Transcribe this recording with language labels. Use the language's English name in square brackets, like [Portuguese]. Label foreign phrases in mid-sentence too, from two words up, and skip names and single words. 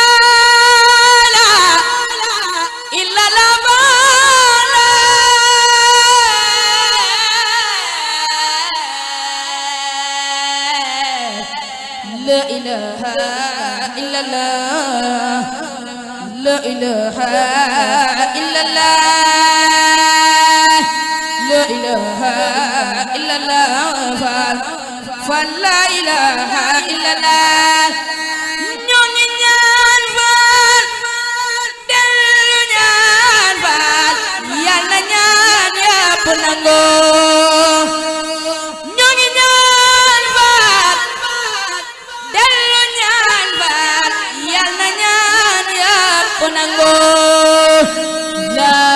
[Arabic] إلا الله لا إله إلا الله لا إله إلا الله لا إله إلا الله فلا إله إلا الله [Wolof] ñongi ñaan faal dellu ñaan faal yàlla ñaan yàpp nangoo ñongi ñaan faal dellu ñaan faal yàlla ñaan yàpp nangoo la